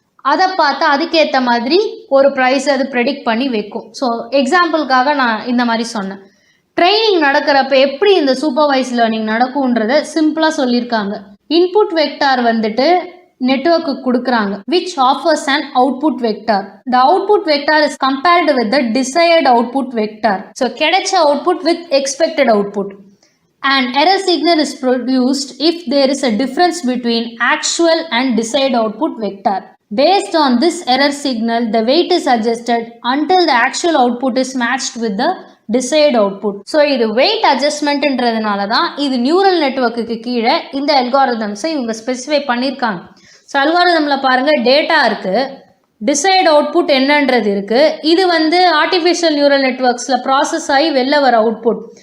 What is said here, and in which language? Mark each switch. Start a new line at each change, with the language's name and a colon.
Tamil: அதை பார்த்து அதுக்கேற்ற மாதிரி ஒரு ப்ரைஸ் அது ப்ரெடிக்ட் பண்ணி வைக்கும். ஸோ எக்ஸாம்பிளுக்காக நான் இந்த மாதிரி சொன்னேன். ட்ரைனிங் நடக்கிறப்ப எப்படி இந்த சூப்பர்வைஸ் லேர்னிங் நடக்கும்ன்றதை சிம்பிளாக சொல்லியிருக்காங்க. இன்புட் வெக்டார் வந்துட்டு நெட்வொர்க்கு கொடுக்குறாங்க,
English: which offers an output vector. The output vector is compared with the desired output vector. So
Tamil: கிடைச்ச
English: output with expected output. An error signal is produced if there is a difference between actual and desired output vector. Based on this error signal, the weight is adjusted until the actual output is matched with the desired output.
Tamil: So இது wait அட்ஜஸ்ட்மெண்ட்ன்றதுனால தான் இது neural நெட்வொர்க்குக்கு கீழே இந்த அல்காரிதம்ஸை இவங்க specify பண்ணியிருக்காங்க. So அல்காரிதமில் பாருங்கள், data இருக்குது, decide output என்னன்றது இருக்குது. இது வந்து ஆர்டிஃபிஷியல் நியூரல் நெட்வொர்க்ஸில் ப்ராசஸ் ஆகி வெளில வர அவுட்புட்.